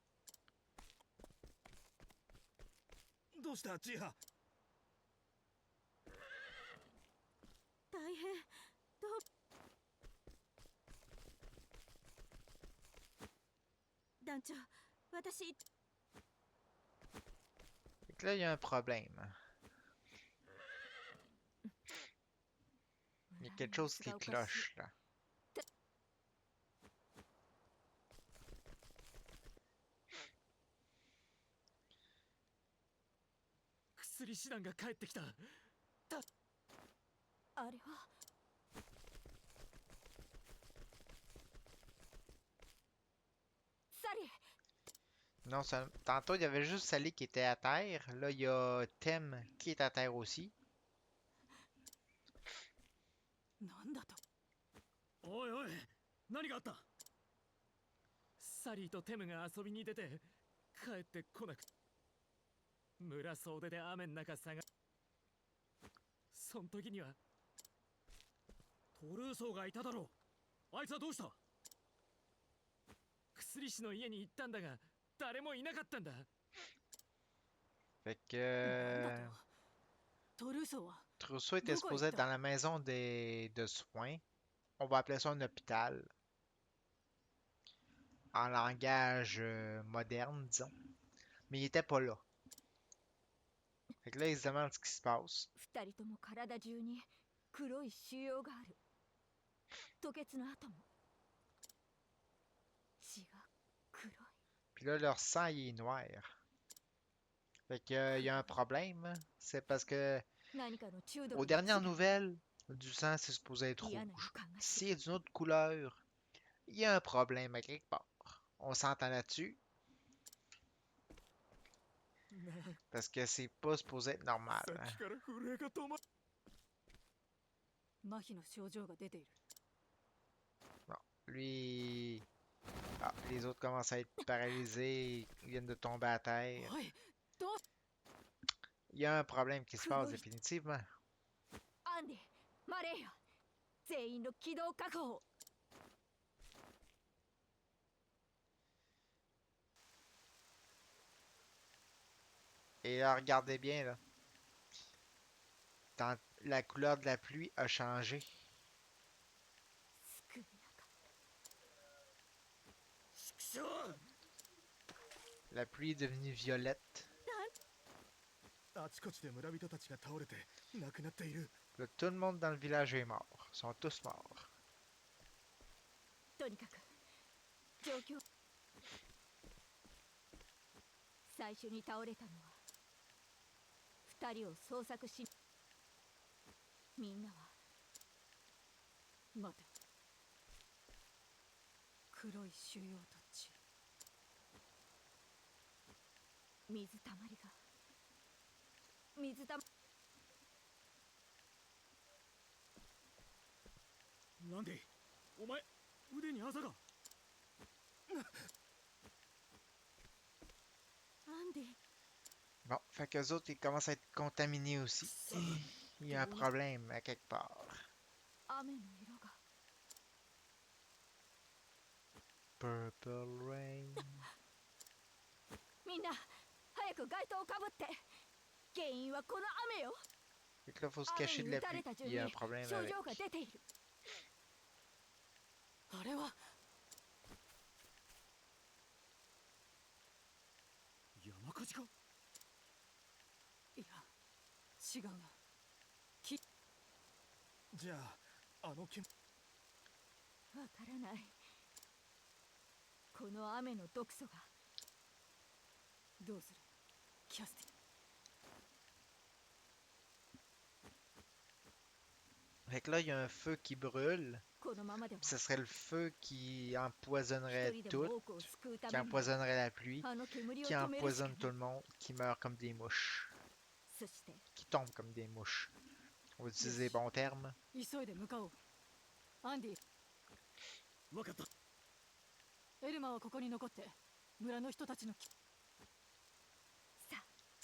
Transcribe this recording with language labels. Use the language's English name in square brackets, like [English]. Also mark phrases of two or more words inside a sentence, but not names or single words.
[Japanese] どうしたジーハ？大変。どう団長、私 [French] Fait que là, il y a un problème. Il y a quelque chose qui cloche là. [Japanese] 薬師団が帰ってきた。あれはサリー。 [French] Non, tantôt, il y avait juste Sally qui était à terre. Là, il y a Tem qui est à terre aussi. [Japanese] なんだと。おいおい、何があった？サリーとテムが遊びに出て帰ってこなく。村総出で雨の中探。そん時にはトルーソーがいただろう。あいつはどうした？薬師の家に行ったんだが誰もいなかったんだ。 [French] Fait que [Japanese] なんだと。トルーソーは [French] Trousseau était supposé être dans la maison de soins. On va appeler ça un hôpital. En langage moderne, disons. Mais il était pas là. Fait que là, il se demande ce qui se passe. [Japanese] 二人とも体中に黒い腫瘍がある。吐血の跡も。血が黒い。 [French] Puis là, leur sang, il est noir. Fait que, il y a un problème. C'est parce que, [Japanese] 何かの中毒 [French] aux [Japanese] に [French] dernières [Japanese] 違い [French] nouvelles, du sang, c'est supposé être [Japanese] 嫌な予 [French] rouge. [Japanese] 感がす [French] Si [Japanese] る。 [French] c'est d'une autre couleur, il y a un problème à quelque part. On s'entend là-dessus. Parce que c'est pas supposé être normal. [Japanese] さっきから震えが止ま。麻痺の症状が出ている。 [French] Bon, lui... Ah, les autres commencent à être paralysés, ils viennent de tomber à terre. [Japanese] おい、どう。 [French] Il y a un problème qui se passe définitivement. [Japanese] アンディ、マレーヤ、全員の機動確保。 [French] Et là, regardez bien, là. La couleur de la pluie a changé. [Japanese] 少なく [French] La pluie est devenue violette. [Japanese] あちこちで村人たちが倒れて亡くなっている。 [French] Là, tout le monde dans le village est mort. Ils sont tous morts. [Japanese] とにかく状況。最初に倒れたのは二人を捜索し、みんなは待て。黒い腫瘍と血。水たまりが水たまランディ、お前腕にあざが。アンディ [French] Bon, fait qu'eux autres, ils commencent à être contaminés aussi. Il y a un problème à quelque part. [Japanese] 雨の色が [English] Purple rain. [Japanese] みんな早く街灯をかぶって。原因はこの雨よ。 [French] Fait que là, faut se [Japanese] 雨 [French] cacher [Japanese] に [French] de [Japanese] 打 [French] la [Japanese] た [French] pluie. [Japanese] れた順 [French] Il [Japanese] に [French] y a un problème [Japanese] 症 [French] avec. [Japanese] 状が出ている。あれは山火事か。いや違うな。じゃああの煙。わからない。この雨の毒素が。どうするキャスティ。 [French] Fait que là, il y a un feu qui brûle. [Japanese] このままでは [French] Ce serait le feu qui empoisonnerait [Japanese] 一人で [French] tout, [Japanese] も多くを救うた [French] qui [Japanese] めに [French] empoisonnerait la pluie, [Japanese] あの煙を [French] qui [Japanese] 止めるしか [French] empoisonne [Japanese] ない [French] tout le monde, qui meurt comme des mouches, [Japanese] そして [French] qui tombent comme des mouches. On va utiliser les bons termes. [Japanese] 急いで向かおう。アンディ、わかった。エルマはここに残って村の人たちのき。さあ